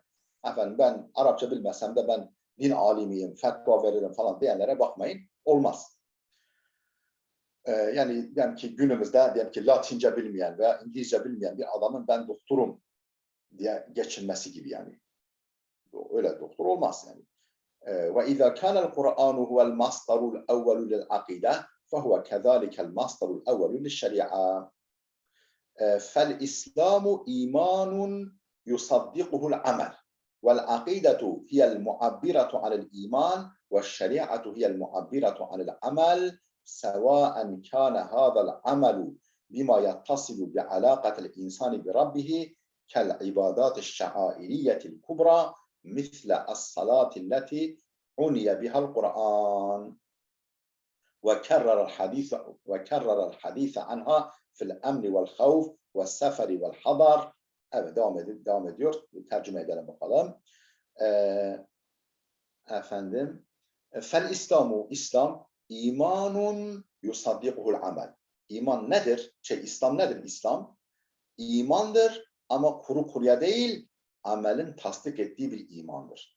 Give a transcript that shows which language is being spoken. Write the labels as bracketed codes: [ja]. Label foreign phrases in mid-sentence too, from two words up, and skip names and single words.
[tr] Efendim ben Arapça bilmesem de ben din alimiyim, fetva veririm falan diyenlere bakmayın. Olmaz. Yani diyelim ki günümüzde diyelim ki Latince bilmeyen veya İngilizce bilmeyen bir adamın ben doktorum diye geçinmesi gibi yani. Öyle doktor olmaz yani. [ar] وإذا كان القرآن هو المصدر الأول للعقيدة فهو كذلك المصدر الأول للشريعة فالإسلام إيمان يصدقه العمل والعقيدة هي المعبرة عن الإيمان والشريعة هي المعبرة عن العمل سواء كان هذا العمل بما يتصل بعلاقة الإنسان بربه كالعبادات الشعائرية الكبرى مثل الصلاة التي عني بها القرآن وكرر الحديث عنها في الأمن والخوف والسفر والحضر. [tr] Evet devam ediyor. Tercüme edelim bakalım. Efendim [ar] فالإسلام إسلام إيمان يصدقه العمل. [tr] İman nedir? İslam nedir? İslam imandır ama kuru kuruya değil, amelin tasdik ettiği bir imandır.